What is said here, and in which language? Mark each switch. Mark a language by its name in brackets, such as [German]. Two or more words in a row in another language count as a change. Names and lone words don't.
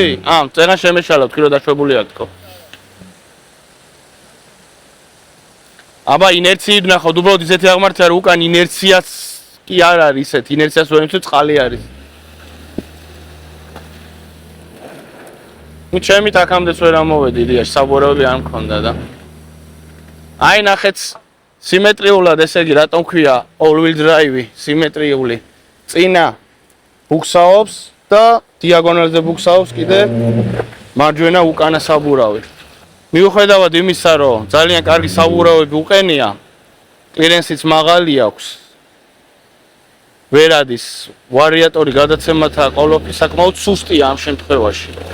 [Georgian] წერა შემეშალა თქვი რომ დაშვებული აქვს ხო? აბა ინერციით ნახოთ, უბრალოდ ისეთი აღმართია რომ უკან ინერციაც კი არ არის ისეთ, ინერციას ვერ მიცვით წყალი არის. ნუ ჩემით აქამდეც ვერ ამოვედი იდეაში, საბურავები არ მქონდა და აი ნახეთ სიმეტრიულად ესე იგი რატომ ქვია [English] all wheel drive [Georgian] სიმეტრიული წინა ბუქსაობს და დიაგონალზე ბუქსაობს კიდე მარჯვენა უკანა საბურავი. მიუხედავად იმისა რომ ძალიან კარგი საბურავები უყენია, კლირენსიც მაღალი აქვს. ვერ ადის ვარიატორი გადაცემათა ყოლოფი საკმაოდ სუსტია ამ შემთხვევაში.